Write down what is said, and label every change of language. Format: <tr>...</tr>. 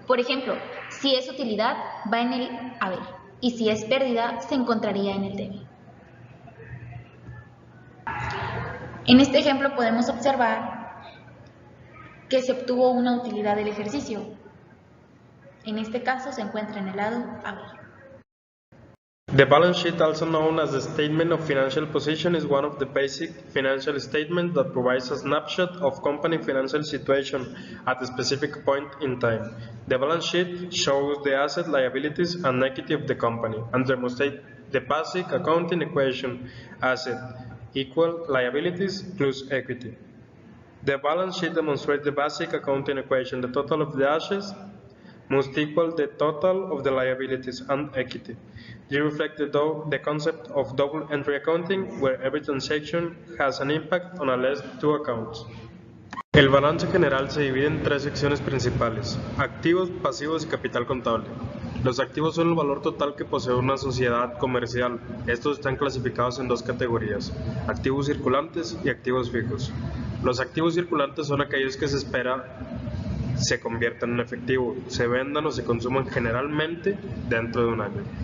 <es>Por ejemplo, si es utilidad, va en el haber, y si es pérdida, se encontraría en el debe. En este ejemplo podemos observar que se obtuvo una utilidad del ejercicio. En este caso se encuentra en el lado haber.</es> <en>The balance sheet, also known as the statement of financial position, is one of the basic financial statements that provides a snapshot of company financial situation at a specific point in time. The balance sheet shows the assets, liabilities, and equity of the company and demonstrates the basic accounting equation: asset equal liabilities plus equity. The balance sheet demonstrates the basic accounting equation: the total of the assets must equal the total of the liabilities and equity. They reflect the concept of double entry accounting, where every transaction has an impact on at least two accounts.</en> <es>El balance general se divide en tres secciones principales: activos, pasivos y capital contable. Los activos son el valor total que posee una sociedad comercial. Estos están clasificados en dos categorías: activos circulantes y activos fijos. Los activos circulantes son aquellos que se espera se conviertan en efectivo, se vendan o se consuman generalmente dentro de un año.</es>